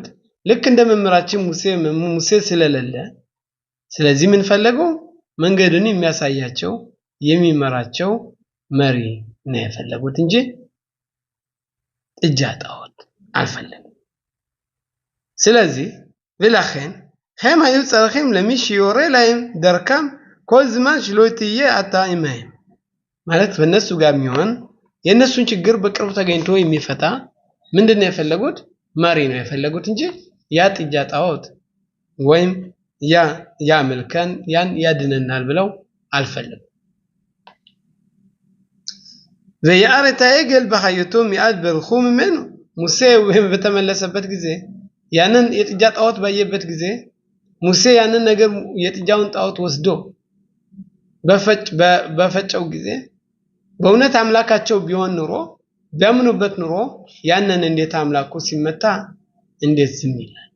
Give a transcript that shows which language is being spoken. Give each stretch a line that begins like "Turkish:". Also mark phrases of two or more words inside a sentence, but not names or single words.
Amharic: ልክ እንደ መምህራችን ሙሴ ስለሌለ ስለዚህ ምን ፈለጉ? መንገዱን የሚያሳያቸው የሚመራቸው መሪ ነው የፈለጉት እንጂ ጥጃ ጣዖት አልፈለጉም። ስለዚህ
Hebrew: ולכן הם היו צריכים למי שיורה להם דרכם כל זמן שלא תהיה אתה עמהם
Amharic: ማለት በእነሱ ጋር የሚሆን የእነሱን ችግር በቅርብ ተገኝቶ የሚፈታ ምንድነው የፈለጉት? መሪ ነው የፈለጉት እንጂ ያ ጥጃ ጣዖት ወይም ያ መልከን ያን ያድነናል ብለው አልፈለጉም።
Hebrew: וירא את העגל בהיותו מיד ברחוק ממנו
Amharic: ሙሴ በተመለሰበት ጊዜ ያንን የጥጃ ጣዖት ባየበት ጊዜ ሙሴ ያንን ነገር የጥጃውን ጣዖት ወስዶ በፈጨው ጊዜ በእውነት አምላካቸው ቢሆን ኑሮ ቢያምኑበት ኑሮ ያንን እንዴት አምላኩ ሲመታ እንዴት ዝም ይላል?